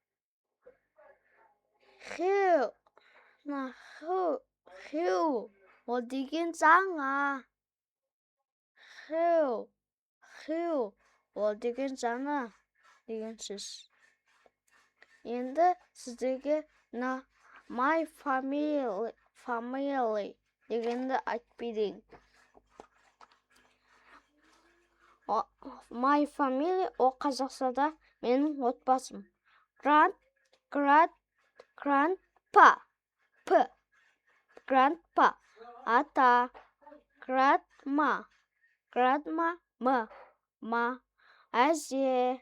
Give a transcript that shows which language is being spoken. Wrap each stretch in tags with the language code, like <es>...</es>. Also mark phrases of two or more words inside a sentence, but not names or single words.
<kk>Hue, ол деген жаңа. Hue, ол деген жаңа деген сөз. Енді сіздерге</kk> <en>my family</en> <kk>дегенді айтып берейін.</kk> <en>My family</en> <kk>ол қазақшада менің отбасым. Grandpa, ата. Grandma, әже.</kk>